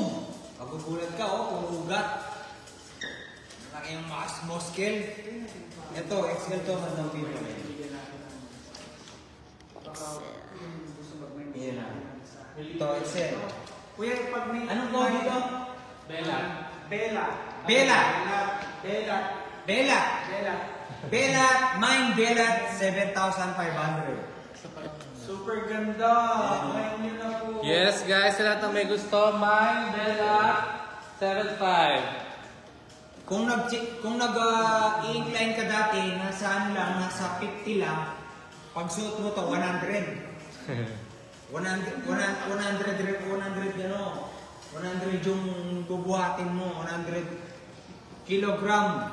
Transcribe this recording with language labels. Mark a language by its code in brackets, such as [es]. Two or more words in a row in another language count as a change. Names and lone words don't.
[tl] Magugulat ka, oh, puro ugat. Malaki yung muscle. Ito, XL to, [en] madam people. [tl] Yan na. Ito, XL. Kuya, pag may... Anong code dito? Bella. Bella. Bella. Bella. Bella. Bella. Bella, mine Bella, 7,500. Super ganda. Ngayon nyo na po. [en] Yes guys, [tl] sa lahat ng may gusto, mine, Bella, 7.5. Kung nag-i-incline ka dati, nasa ano lang, nasa 50 lang, pag suot mo to, 100. 100 yung bubuhatin mo, 100 kilogram.